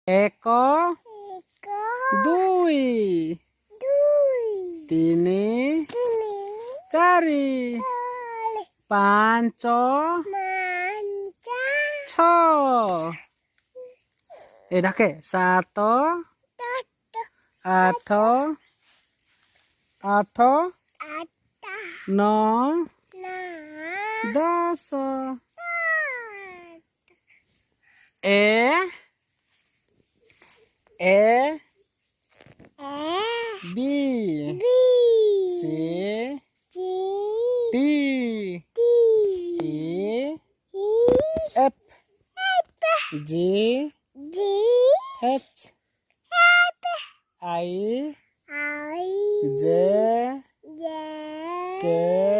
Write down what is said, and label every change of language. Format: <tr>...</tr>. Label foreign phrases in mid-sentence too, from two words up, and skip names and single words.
<ne>एक दुई तिनी चारि पाँच छ ए ढाके सात आठ</ne> <en>नौ 10 A B C D E F G H I J K</en>